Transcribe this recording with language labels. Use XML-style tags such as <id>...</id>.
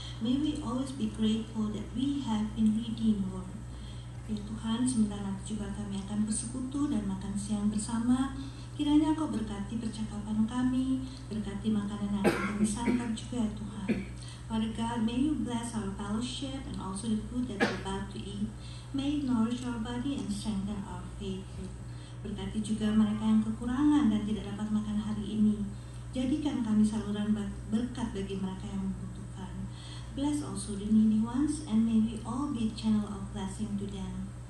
<en>May we always be grateful that we have been redeemed, Lord.</en> <id>Ya Tuhan, sebentar nanti juga kami akan bersekutu dan makan siang bersama. Kiranya Kau berkati percakapan kami, berkati makanan yang akan kami santap juga ya Tuhan.</id> <en>Father God, may You bless our fellowship and also the food that we're about to eat. May it nourish our body and strengthen our faith.</en> <id>Berkati juga mereka yang kekurangan dan tidak dapat makan hari ini. Jadikan kami saluran berkat bagi mereka yang membutuhkan.</id> <en>Bless also the needy ones, and may we all be a channel of blessing to them.</en>